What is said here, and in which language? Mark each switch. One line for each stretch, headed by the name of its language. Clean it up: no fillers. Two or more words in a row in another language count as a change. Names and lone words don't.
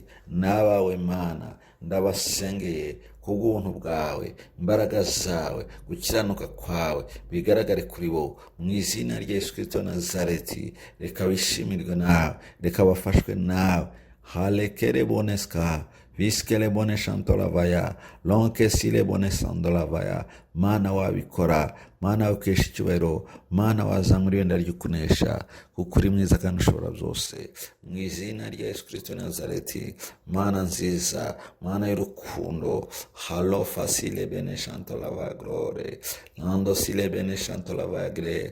Kinyarwanda: N'abawe Mana ndabasengeye kubw'ubuntu bwawe, imbaraga zawe, gukiranuka kwawe bigaragare kuri bo mu izina rya Yesu Kristo wa Nazareti. Reka bishimirwe nawe, reka bafashwe nawe. Halekere boneska viskele bone shantolavaya lonke sile bone sandolavaya. Mana wabikora, Mana ukesha icyubahiro, Mana wazamura ibendera ry'ukunesha, kuko uri mwiza kandi ushobora byose mu izina rya Yesu Kristo wa Nazareti. Mana nziza, Mana y'urukundo, halo fasile bene shantolavaya glore nando sile bene shantolavaya gre.